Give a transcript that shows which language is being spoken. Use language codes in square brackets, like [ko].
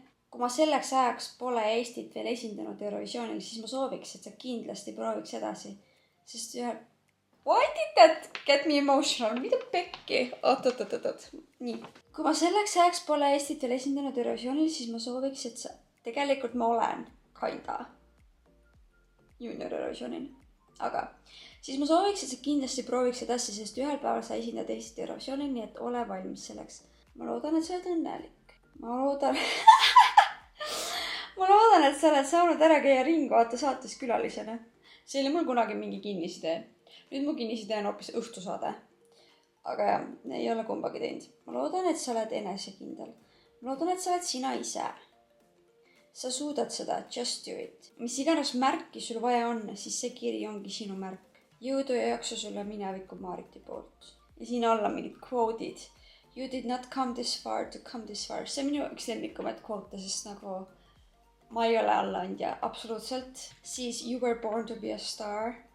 [et] Kui ma selleks ajaks pole Eestit veel esindanud Eurovisioonil, siis ma sooviks, et sa kindlasti prooviks edasi. [en] Sest why did that get me emotional? [et] Mida pekki? Oot. Nii. Kui ma selleks ajaks pole Eestit veel esindanud Eurovisioonil, siis ma sooviks, et tegelikult ma olen kinda junior Eurovisioonil. Aga siis ma sooviks, et sa kindlasti prooviks edasi, sest ühel päeval sa esindad Eestit Eurovisioonil, nii et ole valmis selleks. Ma loodan, et sa oled õnnelik. Ma loodan, et sa oled saanud ära käia Ringvaate saates külalisena. See oli mul kunagi mingi kinnisidee. Nüüd mu kinnisidee on hoopis õhtusaade. Aga jah, ei ole kumbagi teinud. Ma loodan, et sa oled enesekindel. Ma loodan, et sa oled sina ise. Sa suudad seda, [en] just do it. [et] Mis iganes märki sul vaja on, siis see kiri ongi sinu märk. Jõudu ja jaksu sulle mineviku Maariti poolt. Ja siin alla mingid kvoodid. [en] You did not come this far [et] to come this far. See on minu üks lemmikumaid kvoote, sest nagu ma ei ole allaandja, absoluutselt. [en] Siis you were born to be a star.